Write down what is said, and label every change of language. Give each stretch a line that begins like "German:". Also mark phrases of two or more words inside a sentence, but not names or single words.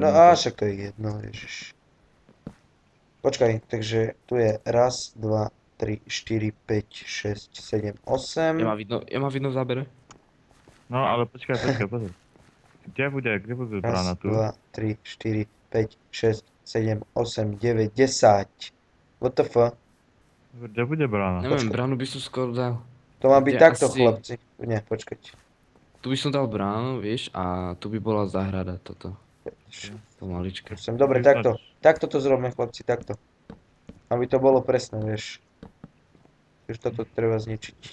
Slovak: No a však to je jedno, ježiš. Počkaj, takže tu je raz, 2, 3, 4, 5, 6, 7, 8. Ja má vidno v zábere? No, ale počkaj, pozor. Kde bude brána Raz, tu? 2, 3, 4, 5, 6, 7, 8, 9, 10.
English: What the fuck?
Slovak: Kde bude brána? Neviem, Počkaj. bránu by som skoro dal. To má byť Kde takto, asi- chlapci. Nie, počkať. Tu by som dal bránu, vieš, a tu by bola záhrada, toto. To maličké. Dobre, takto. Takto to zrobme, chlapci, takto. Aby to bolo presné, vieš. Už toto treba zničiť.